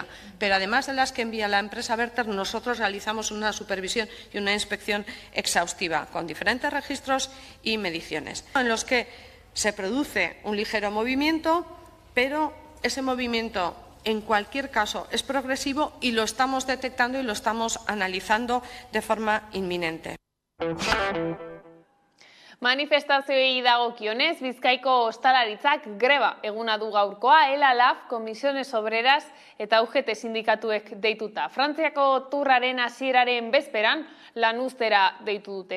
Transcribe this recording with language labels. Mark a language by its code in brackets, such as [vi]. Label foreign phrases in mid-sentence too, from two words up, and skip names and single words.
[es] Pero además de las que envía la empresa Verter, nosotros realizamos una supervisión y una inspección exhaustiva, con diferentes registros y mediciones, en los que se produce un ligero movimiento, pero ese movimiento, en cualquier caso, es progresivo y lo estamos detectando y lo estamos analizando de forma inminente. [eu] Manifestazioei dagokionez, Bizkaiko ostalaritzak greba eguna du gaurkoa, ELA-LAB, Comisiones Obreras eta UGT sindikatuek deituta. Frantziako turraren hasieraren bezperan lan uztera deitu dute.